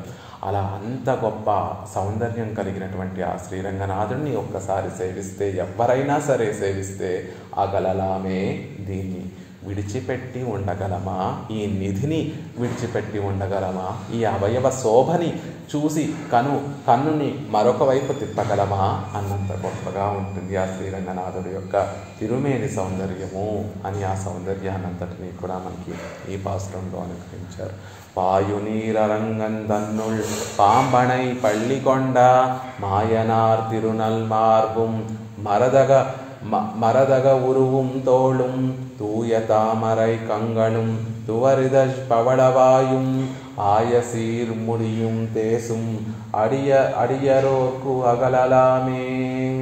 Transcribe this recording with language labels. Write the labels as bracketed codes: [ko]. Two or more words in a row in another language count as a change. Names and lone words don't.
[te] అలా అంత గొప్ప సౌందర్యం కలిగినటువంటి ఆ శ్రీరంగనాథుడిని ఒక్కసారి సేవిస్తే, ఎవరైనా సరే సేవిస్తే అగలలామే, దీన్ని విడిచిపెట్టి ఉండగలమా, ఈ నిధిని విడిచిపెట్టి ఉండగలమా, ఈ అవయవ శోభని చూసి కన్నుని మరొక వైపు తిప్పగలమా అన్నంత గొప్పగా ఉంటుంది ఆ శ్రీరంగనాథుడి యొక్క తిరుమేని సౌందర్యము అని ఆ సౌందర్యాన్నంతటినీ కూడా మనకి ఈ పాసురంలో అనుగ్రహించారు. [ta] பாயுநீரரங்கந்தன்னுள் பாம்பனை பள்ளிகொண்ட மாயனார் திருநல் மார்பும் மரதக உருவும் தோளும் தூய தாமரை கங்களும் துவரித பவளவாயும் ஆயசீர் முடியும் தேசும் அடியரோர்க்கு அகலலாமே.